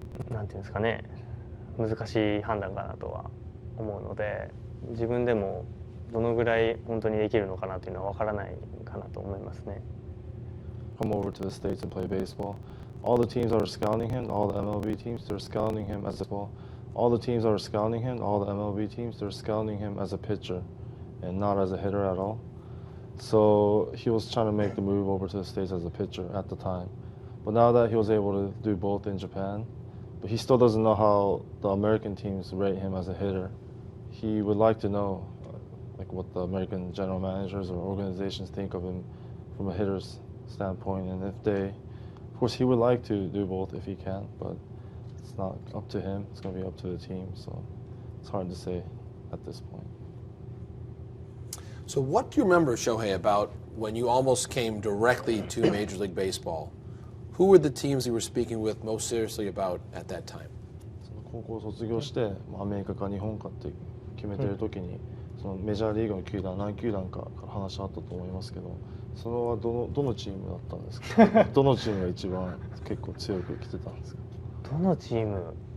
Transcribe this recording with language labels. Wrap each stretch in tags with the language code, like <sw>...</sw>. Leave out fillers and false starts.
<ja>なんていうんですかね、難しい判断かなとは思うので、自分でもどのぐらい本当にできるのかなというのは分からないかなと思いますね。</ja> <en>Come over to the States and play baseball. All the teams are scouting him. All the MLB teams, they're scouting him as a ball. All the teams are scouting him. All the MLB teams, they're scouting him as a pitcher, and not as a hitter at all. So he was trying to make the move over to the States as a pitcher at the time. But now that he was able to do both in Japan, but he still doesn't know how the American teams rate him as a hitter. He would like to know like what the American general managers or organizations think of him from a hitter's standpoint. And if they, of course, he would like to do both if he can, but it's not up to him. It's going to be up to the team. So it's hard to say at this point. So what do you remember, Shohei, about when you almost came directly to Major League Baseball? Who were the teams you were speaking with most seriously about at that time?</en> <ja>高校を卒業してアメリカか日本かって決めてる時に、そのメジャーリーグの球団何球団かから話あったと思いますけど、それはどのチームだったんですか？どのチームが一番結構強く来てたんですか？どのチーム？</ja>